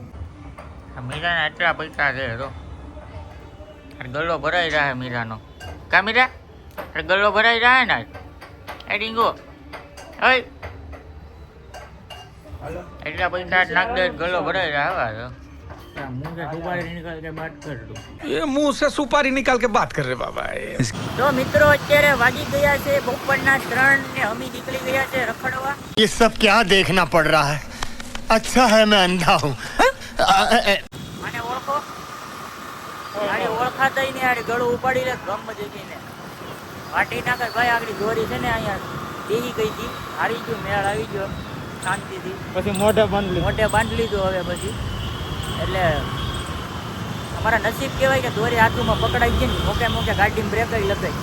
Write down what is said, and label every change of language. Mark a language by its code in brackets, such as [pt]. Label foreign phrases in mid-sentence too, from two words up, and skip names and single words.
[gu] મીરાના એટલા પૈસા છે તો ગલ્લો ભરાઈ રહ્યા મીરાનો. કા મીરા ગલ્લો ભરાઈ રહ્યા ને એ ડીંગો હોય એટલા પૈસા નાખ દે, ગલ્લો ભરાઈ રહ્યા. [hi] मुंह से सुपारी निकाल के बात कर लो. ये मुंह से सुपारी निकाल के बात कर रहे बाबा. [gu] તો મિત્રો અત્યારે વાગી ગયા છે બપોરના 3 ને અમે નીકળી ગયા છે રખડવા. [hi] ये सब क्या देखना पड़ रहा है? अच्छा है मैं अंधा हूँ. [gu] મને ઓળખો? આને ઓળખાતા નહીં. આને ગળું ઉપાડી લે ગમ જઈને વાટી નાખે. ભાઈ આગળ દોરી છે ને અહીંયા દેહી ગઈ હતી, હારી ગયું, મેળ આવી ગયો શાંતિથી. પછી મોઢે બાંધી લીધું. હવે પછી એટલે અમારા નસીબ કહેવાય કે દોરી હાથમાં પકડાઈ ગઈ ને મોકે મોકે ગાડીમાં બ્રેક જ લગાઈ.